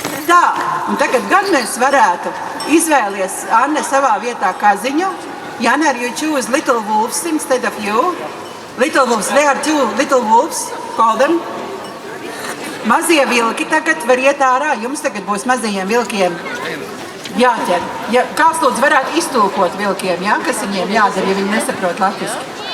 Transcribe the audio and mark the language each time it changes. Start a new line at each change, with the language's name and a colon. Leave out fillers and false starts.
Latvian: Tā, un tagad gan mēs varētu izvēlies, Anne, savā vietā kaziņu.
English: Jana, you choose little wolves instead of you. Little wolves, there are two little wolves, call them.
Latvian: Mazie vilki tagad var iet ārā, jums tagad būs mazajiem vilkiem jāķer. Ja, kāds lūdzu varētu iztulkot vilkiem, ja, kas viņiem jādara, ja viņi nesaprot latviski.